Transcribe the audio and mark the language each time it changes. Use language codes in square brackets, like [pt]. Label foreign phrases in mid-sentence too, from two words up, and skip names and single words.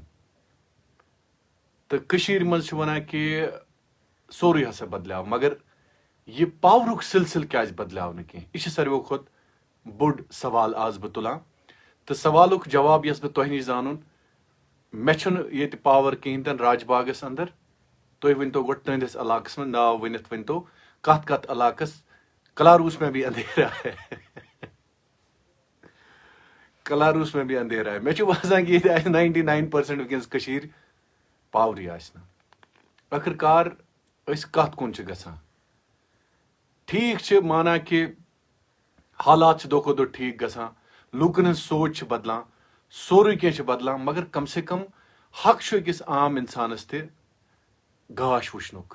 [ks] تہٕ کٔشیٖرِ منٛز چھِ وَنان کہ سورُے ہسا بدلیو، مگر یہ پاورُک سلسلہٕ کیٛازِ بدلیو نہٕ کینٛہہ؟ یہِ چھِ ساروِیو کھۄتہٕ بوٚڑ سوال آز بہٕ تُلان، تہٕ سوالُک جواب یَس بہٕ تۄہہِ نِش زانُن، مےٚ چھُنہٕ ییٚتہِ پاور کِہیٖنۍ تہِ نہٕ راج باغس اندر۔ تُہۍ ؤنۍتو گۄڈٕ تُہنٛدِس علاقس منٛز ناو ؤنِتھ ؤنۍتو کتھ علاقس۔ [ur] کلاروس میں بھی اندھیرا ہے کلاروس میں بھی اندھیرا ہے۔ [ks] مےٚ چھُ باسان کہ ییٚتہِ آسہِ 99% وٕنکٮ۪نس کٔشیٖر پاورٕے آسہِ نہٕ۔ ٲخٕر کار أسۍ کتھ کُن چھِ گژھان؟ ٹھیک چھِ مانان کہ حالات چھِ دۄہ کھۄتہٕ دۄہ ٹھیک گژھان، لوٗکن ہٕنٛز سونچ چھِ بدلان، سورُے کینٛہہ چھِ بدلان، مگر کم سے کم حق چھُ أکِس عام انسانس تہِ گاش وٕچھنُک۔